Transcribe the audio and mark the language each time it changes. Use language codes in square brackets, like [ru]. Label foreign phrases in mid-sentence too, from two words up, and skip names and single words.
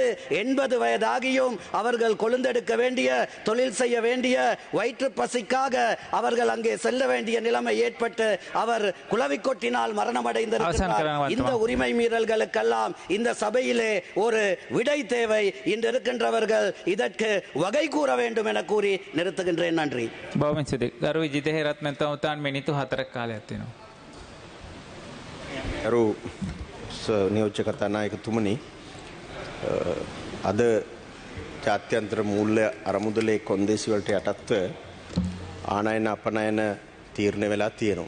[ta] 80 வயதாகியும் அவர்கள் கொழுந்தெடுக்க வேண்டிய, தொழில் செய்ய வேண்டிய, வயிற்று பசிக்காக அவர்கள் அங்கே செல்ல வேண்டிய நிலைமை ஏற்பட்டு அவர் குளவிக்கொட்டினால் மரணமடைந்திருக்கிறார். இந்த உரிமை மீறல்களுக்கெல்லாம் இந்த சபையிலே ஒரு விடை தேவை. இன்று இருக்கின்றவர்கள் இதற்கு வகை கூற வேண்டும் என கூறி நிறுத்துகின்றேன். நன்றி. [si] ගරු විජිත හේරත්න තවතාන් මිනිත්තු 4ක් කාලයක් තියෙනවා. ගරු නියෝජ්‍ය කතානායකතුමනි, අද ජාත්‍යන්තර මූල්‍ය අරමුදලේ කොන්දේසි වලට යටත්ව ආනයන අපනයන තීරණය වෙලා තියෙනවා.